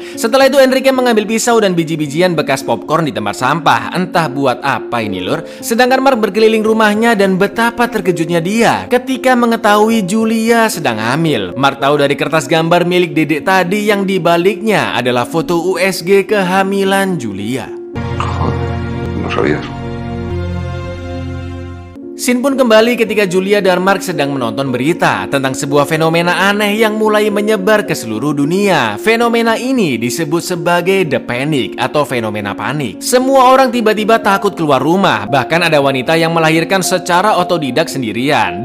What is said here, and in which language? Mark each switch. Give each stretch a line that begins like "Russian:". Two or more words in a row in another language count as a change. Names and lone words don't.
Indonesian: Setelah itu Enrique mengambil pisau dan biji-bijian bekas popcorn di tempat sampah. Entah buat apa ini lur. Sedangkan Mark berkeliling rumahnya dan betapa terkejutnya dia ketika mengetahui Julia sedang hamil. Mark tahu dari kertas gambar milik dedek tadi yang dibaliknya adalah foto USG kehamilan Julia.
Spanish: No sabías.
Indonesian: Scene pun kembali ketika Julia dan Mark sedang menonton berita tentang sebuah fenomena aneh yang mulai menyebar ke seluruh dunia. Fenomena ini disebut sebagai The Panic atau fenomena panik. Semua orang tiba-tiba takut keluar rumah. Bahkan ada wanita yang melahirkan secara otodidak sendirian.